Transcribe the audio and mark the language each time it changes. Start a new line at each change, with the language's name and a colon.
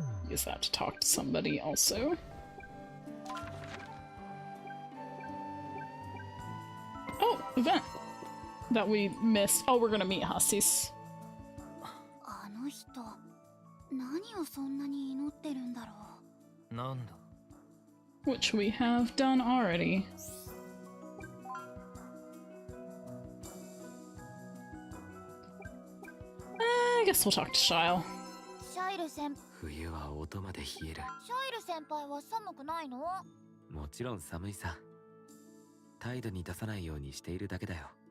English: Use that to talk to somebody also. Oh, event that we missed. Oh, we're gonna meet Hussies.
Japanese: あの人、何をそんなに祈ってるんだろう。なんだ。
English: Which we have done already. I guess we'll talk to Shile.
Japanese: シャイル先冬は音まで冷える。シャイル先輩は寒くないの？もちろん寒いさ。態度に出さないようにしているだけだよ。